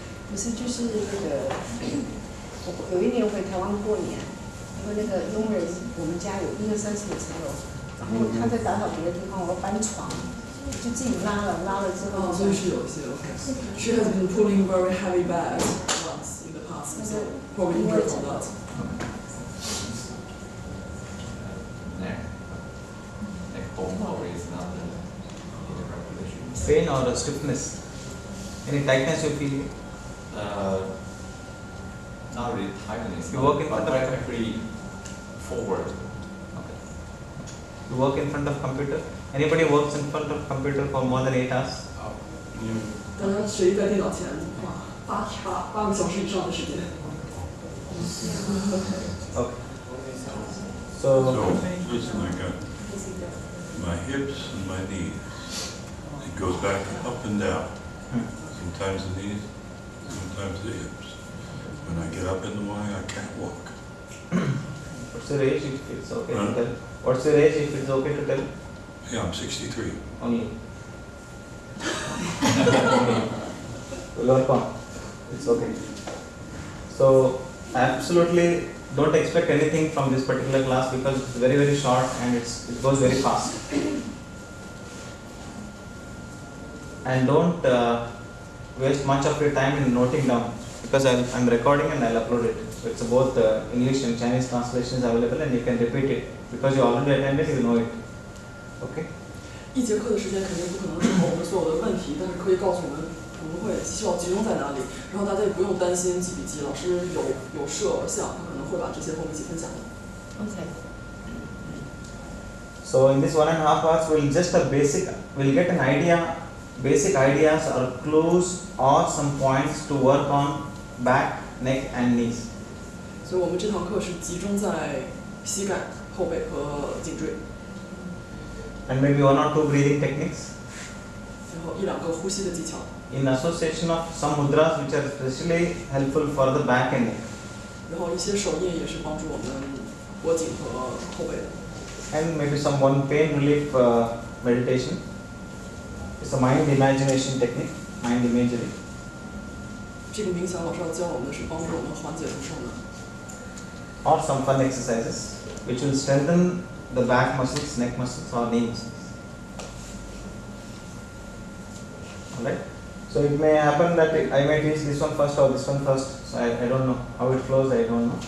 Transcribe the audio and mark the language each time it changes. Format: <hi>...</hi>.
<zh>不是就是那个，我有一年回台湾过年，因为那个佣人，我们家有一个35层楼，然后他在打扫别的地方，我要搬床，就自己拉了之后，所以是有一些 OK.</zh> <en>She has been pulling very heavy bags once in the past, so probably injured from that. Neck bone always not the repetition. Pain or stiffness? Any tightness you feel? Not really tightness. You work in front but of- actually forward. Okay. You work in front of computer? Anybody works in front of computer for more than 8 hours?</en> <zh>刚刚谁在电脑前八个小时以上的时间？</zh> <en>Okay. So, So, listen, I got my hips and my knees. It goes back up and down. Sometimes the knees, sometimes the hips. When I get up in the morning, I can't walk. what's your age if it's okay Huh? to tell? What's your age if it's okay to tell? Yeah, I'm 63. Only. We'll work on. It's okay. So, absolutely don't expect anything from this particular class because it's very, very short and it goes very fast. And don't waste much of your time in noting down because I'm recording and I'll upload it. So it's both English and Chinese translations available and you can repeat it because you already attended, you know it. Okay?</en> <zh>一节课的时间肯定不可能适合我们所有的问题，但是可以告诉我们会需要集中在哪里，然后大家也不用担心记笔记，老师有摄像，他可能会把这些和我们一起分享的。 OK。</zh> <en>So in this 1.5 hours, we'll get an idea, basic ideas or clues or some points to work on back, neck and knees.</en> <zh>所以我们这堂课是集中在膝盖、后背和颈椎，</zh> <en>And maybe 1 or 2 breathing techniques</en> <zh>然后1、2个呼吸的技巧。</zh> <en>in association of some mudras which are especially helpful for the back and neck.</en> <zh>然后一些手印也是帮助我们脖颈和后背的。</zh> <en>And maybe some one pain relief meditation. It's a mind imagination technique, mind imagery.</en> <zh>这个冥想老师要教我们的是帮助我们缓解不受的。</zh> <en>Or some fun exercises which will strengthen the back muscles, neck muscles or knee muscles. Alright? So it may happen that I may teach this one first or this one first. So I don't know how it flows, I don't know.</en>